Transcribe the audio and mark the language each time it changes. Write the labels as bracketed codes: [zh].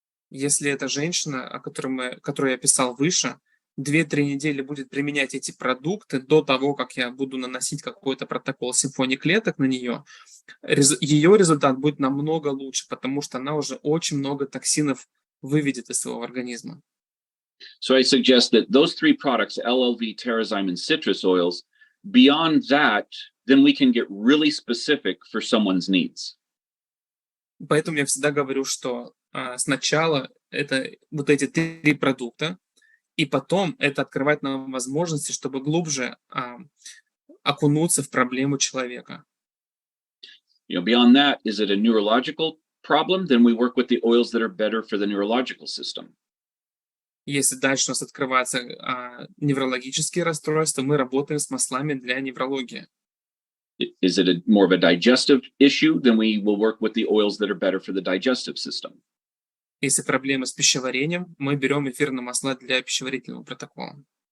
[ru] Если эта женщина, которую я описал выше, 2-3 недели будет применять эти продукты до того, как я буду наносить какой-то протокол симфонии клеток на нее, ее результат будет намного лучше, потому что она уже очень много токсинов выведет из своего организма. [en] So I suggest that those 3 products, LLV, Terrazyme, and citrus oils, beyond that, then we can get really specific for someone's needs. [ru] Поэтому я всегда говорю, что сначала это вот эти 3 продукта, и потом это открывает нам возможности, чтобы глубже окунуться в проблему человека. [en] Beyond that, is it a neurological problem? Then we work with the oils that are better for the neurological system. [ru] Если дальше у нас открываются неврологические расстройства, мы работаем с маслами для неврологии. [en] Is it more of a digestive issue? Then we will work with the oils that are better for the digestive system. [ru] Если проблемы с пищеварением, мы берем эфирные масла для пищеварительного протокола.